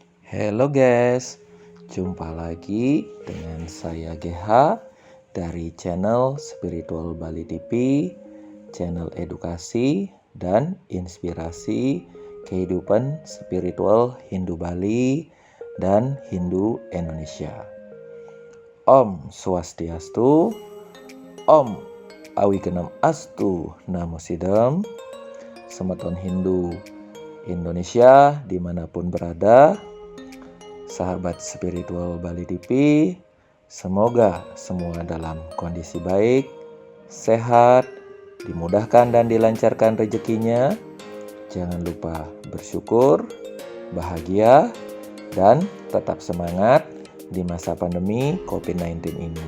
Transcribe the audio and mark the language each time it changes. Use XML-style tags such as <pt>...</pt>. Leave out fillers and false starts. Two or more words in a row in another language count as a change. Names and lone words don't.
<id>Halo guys, jumpa lagi dengan saya GH dari channel Spiritual Bali TV, channel edukasi dan inspirasi kehidupan spiritual Hindu Bali dan Hindu Indonesia.</id> <sa>Om Swastiastu, Om Awigenam Astu Namo Sidam,</sa> <id>Semeton Hindu Indonesia dimanapun berada, sahabat spiritual Bali TV, semoga semua dalam kondisi baik, sehat, dimudahkan dan dilancarkan rezekinya. Jangan lupa bersyukur, bahagia, dan tetap semangat di masa pandemi COVID-19 ini.</id>